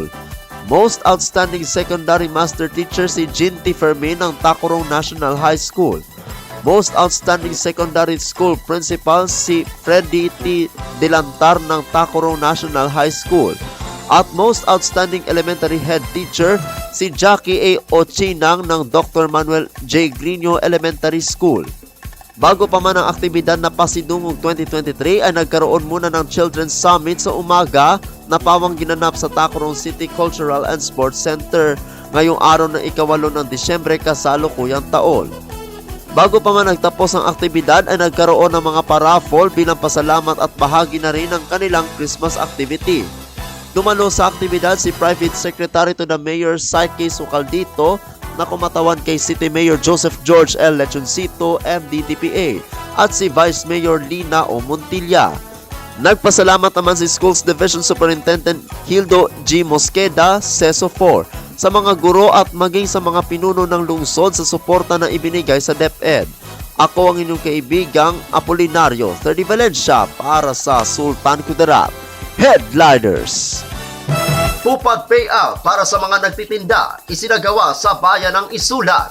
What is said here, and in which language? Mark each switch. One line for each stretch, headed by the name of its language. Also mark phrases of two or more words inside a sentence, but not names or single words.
English: Most Outstanding Secondary Master Teacher
Filipino: si Jean T. Fermin ng Tacurong National High School.
English: Most Outstanding Secondary School Principal
Filipino: si Freddy T. Delantar ng Tacurong National High School. At
English: Most Outstanding Elementary Head Teacher
Filipino: si Jackie A. Ochinang ng Dr. Manuel J. Grino Elementary School. Bago pa man ang aktibidad na Pasidungog 2023 ay nagkaroon muna ng Children's Summit sa umaga na pawang ginanap sa Tacurong City Cultural and Sports Center ngayong araw ng ika-8 ng Disyembre kasalukuyang taon. Bago pa man nagtapos ang aktibidad ay nagkaroon ng mga paraffol bilang pasalamat at bahagi na rin ng kanilang
English: Christmas activity.
Filipino: Dumalo sa aktibidad si
English: Private Secretary to the Mayor
Filipino: Psyche Sucaldito na kumatawan kay
English: City Mayor
Filipino: Joseph George L. Lechoncito, MD-DPA, at si Vice Mayor Lina O. Montilla. Nagpasalamat naman si
English: Schools Division Superintendent
Filipino: Hildo G. Mosqueda, CESO 4, sa mga guro at maging sa mga pinuno ng lungsod sa suporta na ibinigay sa DepEd. Ako ang inyong kaibigang Apolinario 30 Valencia para sa Sultan Kudarat Headliners. Tupad payout para sa mga nagtitinda isinagawa sa bayan ng Isulat.